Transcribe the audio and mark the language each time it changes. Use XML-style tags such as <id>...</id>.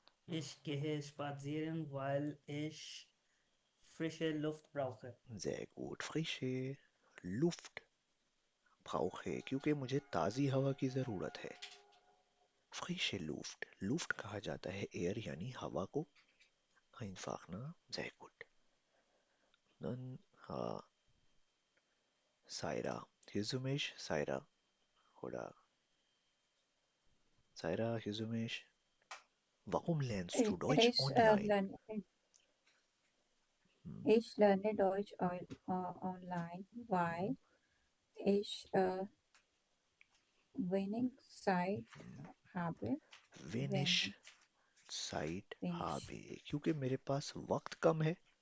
<de>Ich gehe spazieren, weil ich frische Luft brauche. Sehr gut. Frische Luft brauche</de> <hi>क्योंकि मुझे ताज़ी हवा की ज़रूरत है. Frische Luft कहा जाता है एयर यानी हवा को.</hi> <de>Einfach, ne? Sehr gut. Dann Saira. Hörst du mich, Saira? Oder Saira, hörst du mich? Warum lernst du Deutsch Ich online? lerne Deutsch online, weil ich wenig Zeit habe. Wenig Zeit habe</de> <hi>क्योंकि मेरे पास वक्त कम है.</hi>